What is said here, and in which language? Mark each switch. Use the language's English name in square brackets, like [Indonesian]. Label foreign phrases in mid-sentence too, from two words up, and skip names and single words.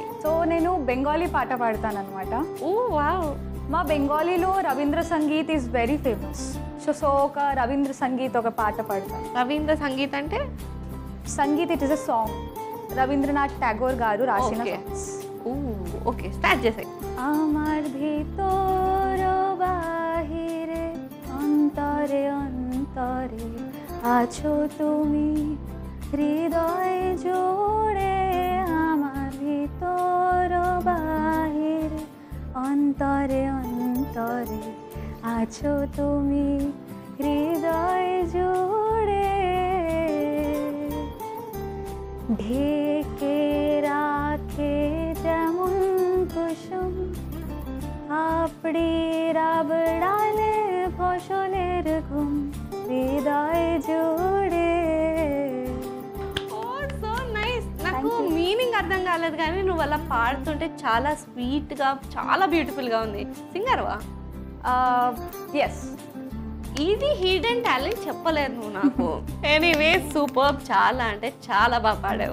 [Telugu] సో నేను బెంగాలీ పాట పాడతాను అనమాట. [English] oh wow. [Telugu] మా బెంగాలీలో రవీంద్ర సంగీత్ [English] is very famous. [Telugu] సో ఒక రవీంద్ర సంగీత్ ఒక పాట పాడతాను. రవీంద్ర సంగీత్ అంటే? సంగీత్ [English] it is a song. [Telugu] రవీంద్రనాథ్ ఠాగూర్ గారు రాసిన సాంగ్స్. ఓకే, స్టార్ట్ చేసాయి. [Bangla] আমার ভিতর বাহিরে অন্তরে অন্তরে আছো তুমি হৃদয় জুড়ে। আমার ভিতর বাহিরে অন্তরে অন্তরে আছো তুমি হৃদয় জুড়ে। ঢেকে রাখে যেমন কুসুম আপড়ি রাবড়ালে ফসলের ঘুম হৃদয় জুড়ে। [English] so nice. [Telugu] నాకు మీనింగ్ అర్థం కాలేదు కానీ నువ్వు అలా పాడుతుంటే చాలా స్వీట్ గా, చాలా బ్యూటిఫుల్ గా ఉంది. సింగర్వా? ఎస్. ఇది [English] hidden talent [Telugu] చెప్పలేదు నువ్వు నాకు. [English] anyway super, [Telugu] చాలా అంటే చాలా బాగా పాడావు.